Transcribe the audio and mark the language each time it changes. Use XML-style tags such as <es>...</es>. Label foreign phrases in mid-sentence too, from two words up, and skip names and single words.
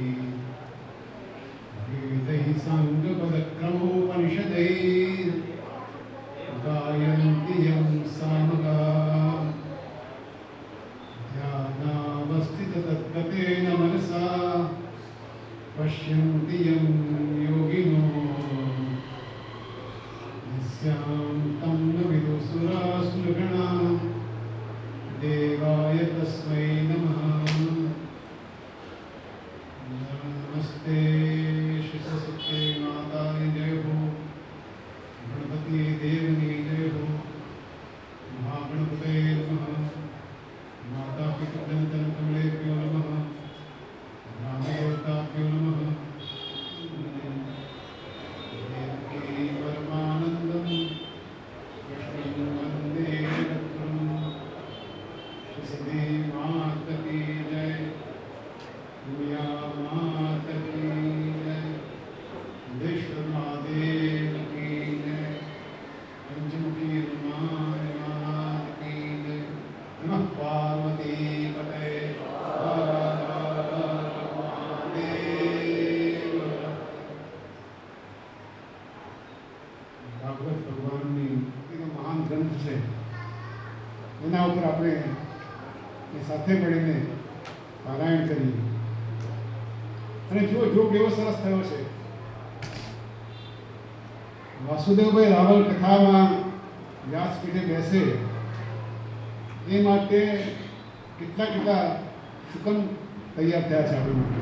<sa>वेदैः साङ्गपदक्रमोपनिषदैः गायन्ति यं सामगाः ध्यानावस्थिततद्गतेन मनसा पश्यन्ति यं योगिनो यस्यां तं न विदुसुरासुरगणाः देवाय तस्मै नमः।</sa> <hi>नमस्ते शिवसुते माताय जय हो, गणपति देवनी जय हो,</hi> <sa>महागणपतये नमः, माता पितृजनकमलेभ्यो नमः, रामदेवताभ्यो नमः। देवकी परमानन्दं कृष्णं वन्दे जगद्गुरुं।</sa> <hi>श्री माता की जय, दुनिया माता की जय, विश्व महादेव की जय, पंचमुखी हनुमान महाराज की जय।</hi> <sa>नमः पार्वती पते हर हर महादेव।</sa> <gu>ભાગવત ભગવાનની એનો મહાન ગ્રંથ છે, એના ઉપર આપણે એ સાથે મળીને પારાયણ કરીએ. અને જો જોગ એવો સરસ થયો છે, વાસુદેવભાઈ રાવલ કથામાં વ્યાસપીઠે બેસે એ માટે કેટલા કેટલા શુકમ તૈયાર થયા છે આપણી માટે.</gu>